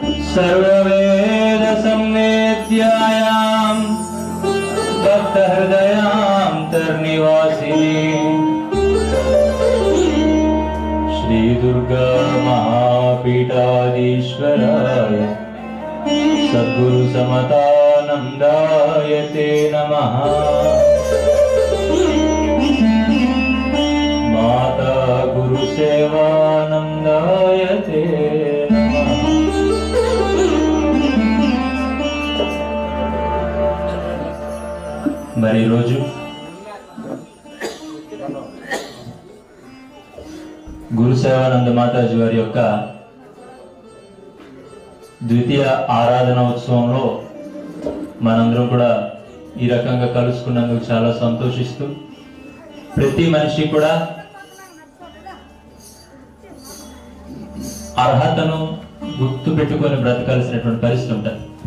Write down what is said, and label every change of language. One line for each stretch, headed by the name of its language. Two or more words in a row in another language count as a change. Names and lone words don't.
Sanskrit: सर्ववेद संवेद्यायां भक्त हृदयांतर्निवासिनी श्री दुर्गा महापीठाधीश्वराय सद्गुरु समतानंदाय ते नमः। माता गुरु सेवानंदाय ते नमः।
Telugu: మరి రోజు గురు సేవానంద మాతాజీ వారి యొక్క ద్వితీయ ఆరాధన ఉత్సవంలో మనందరం కూడా ఈ రకంగా కలుసుకున్నందుకు చాలా సంతోషిస్తూ, ప్రతి మనిషి కూడా అర్హతను గుర్తు పెట్టుకొని బ్రతకాల్సినటువంటి పరిస్థితి ఉంటుంది.